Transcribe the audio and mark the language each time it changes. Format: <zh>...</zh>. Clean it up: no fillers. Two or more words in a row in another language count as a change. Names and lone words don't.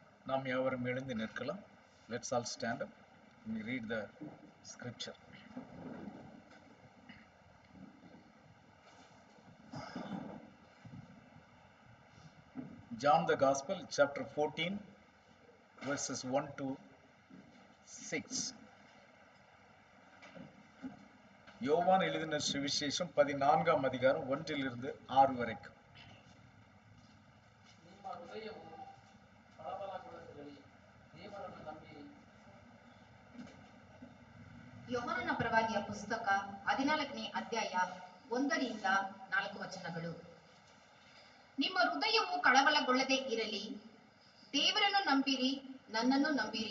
<ta>நாம் யாவரும் எழுந்து நிற்கலாம்.</ta> <en>Let's all stand up and read the scripture. John the Gospel, chapter 14, verses 1 to 6.</en> <ta>யோவான் எழுதின சுவிசேஷம் 14ஆம் அதிகாரம் 1 to 6 வரைக்கும்.</ta> <kn>ಯೋಹಾನನ ಪ್ರವಾದಿಯ ಪುಸ್ತಕ 14ನೇ ಅಧ್ಯಾಯ 1ರಿಂದ 4 ವಚನಗಳು. ನಿಮ್ಮ ಹೃದಯವು ಕಳವಳಗೊಳ್ಳದೆ ಇರಲಿ, ದೇವರನ್ನು ನಂಬಿರಿ, ನನ್ನನ್ನು ನಂಬಿರಿ.</kn>